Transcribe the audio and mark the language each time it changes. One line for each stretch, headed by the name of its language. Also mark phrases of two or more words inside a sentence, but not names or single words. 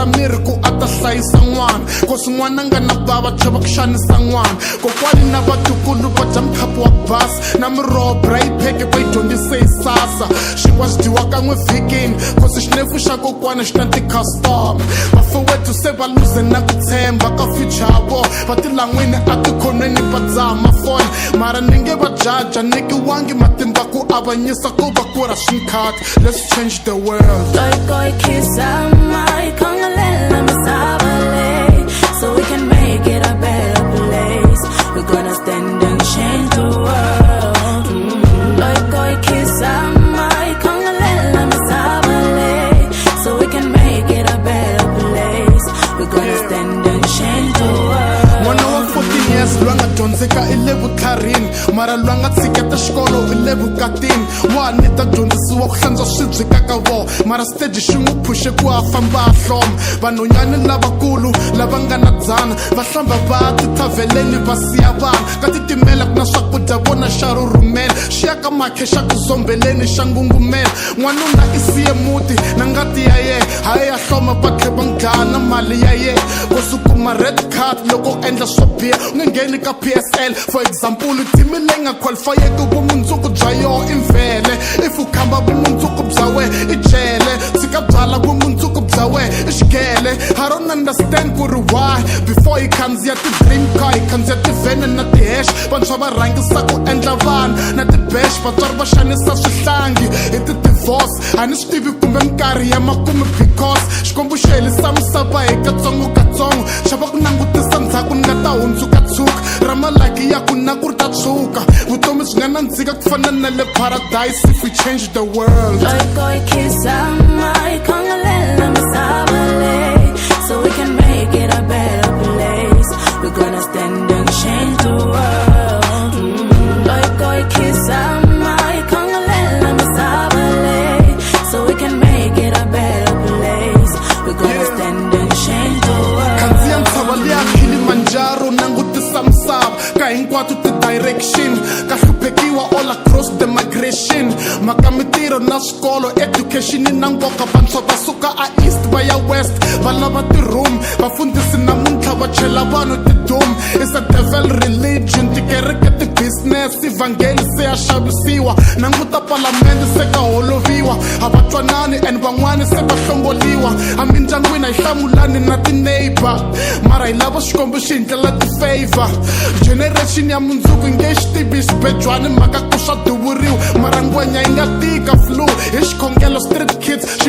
Tsonga: miri ku a ta hlayisa n'wana cause n'wana nga na bava chava ku xanisa n'wana kokwani na vatukulu va dya mukhapu wa basi na miroho brayipheke va yi dyondzise hi sasa xinkwa xi dyiwa kan'we vhikini cause xinefu xa kokwana xi na ti-custom vafowetu se va luze na ku tshemba ka future ya vo va tilan'wini a tikhonweni va dzaha mafoni mara ni nge va jaja nikiwangi matimba ku avanyisa ku va ku ra swinkhati.
English: Let's change the world. So we can make it a better place. We're gonna stand and change the world. So we can make it a better place. We're gonna stand and change the world.
Tsonga: N'wana wa 14 years lwanga dyondzeka i le vukharini mara lwanga tshiketa xikolo i le vukatini wa ni ta dyondzisiwa ku hlantswa swibye ka ka vo mara stage xi n'wi phushe ku a famba a hloma vanhwanyani lavakulu lava nga na dzana va hlamba va tithaveleni va siya vana ka titimela ku na swakudya vona xa rurhumela xi ya ka makhe xa ku zombeleni xa ngungumela n'wanuna i siye muti na ngati ya ye hayi ya hloma va tlhe va nghala na mali ya ye ko sukuma
English: red card
Tsonga: loko endla swo biha u nge ngheni ka PSL
English: for example
Tsonga: timi leyi nga qualifyeki vumundzuku bya yo i mvele if u khamba vumundzuku bya we i jele tshika byala vumundzuku bya we i xigele
English: I don't understand
Tsonga: ku ri
English: why before
Tsonga: hi khandziya ti-
English: dream car
Tsonga: hi khandziya tivhene na ti-hash vantshwa va rhangisa ku endla vana na ti-bash vatswari va xanisa swihlangi hi ti-divorce a ni swi tivi kumbe minkarhi ya makume because xikwembu xi helisa misava hi katsongokatsongo xava ku langutisa ndzhaku ni nga ta hundzuka tshuka ra malaki ya ku na ku ri ta tshuka vutomi byi nga nandzika ku fana na le paradise
English: if we change the world. So we can make it a better place. We're gonna stand and change the world. So we can make it a better place. We're gonna stand and change the world.
Tsonga: Khandziya ntshava liya Kilimanjaro langutisa misava ka hinkwato ti-direction ka hluphekiwa
English: all across the migration
Tsonga: maka mitirho na swikolo education na nkoka vantshwa va suka a east va ya west va lava ti-room vafundhisi namuntlha va chela vanhu ti-dom
English: is a devil religion
Tsonga: tikereke ti-business ivangeli se ya xavisiwa nanguta palamende se ka holoviwa a va twanani and van'wani se va hlongoliwa a mindyangwini a hi hlamulani na ti-neighbor mara hi lava xikwembu xi hi ndlela ti-favor generation ya mundzuku hi nge xi tivi xibedlwani mhaka ku swa duvuriwa mara ngwenya yi nga tika flu hi xikhongelo
English: street kids
Tsonga: xi